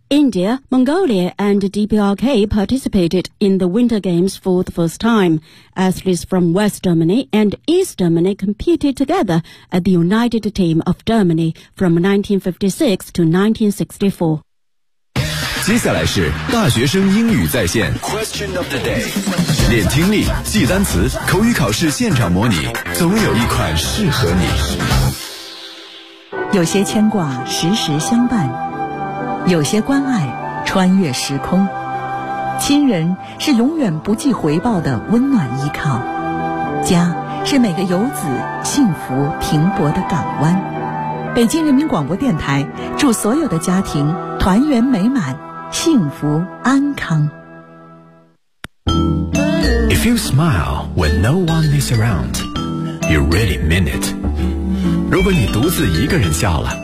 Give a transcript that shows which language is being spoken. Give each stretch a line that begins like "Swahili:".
English: India, Mongolia, and DPRK participated in the Winter Games for the first time. Athletes from West Germany and East Germany competed together at the United Team of Germany from 1956 to 1964.
Chinese: 接下来是大学生英语在线 Question of the day. 练听力，记单词，口语考试现场模拟，总有一款适合你。有些牵挂，时时相伴。有些关爱穿越时空，亲人是永远不计回报的温暖依靠，家是每个游子幸福停泊的港湾。北京人民广播电台祝所有的家庭团圆美满，幸福安康。
English: If you smile when no one is around, you really mean it.
Chinese: 如果你独自一个人笑了，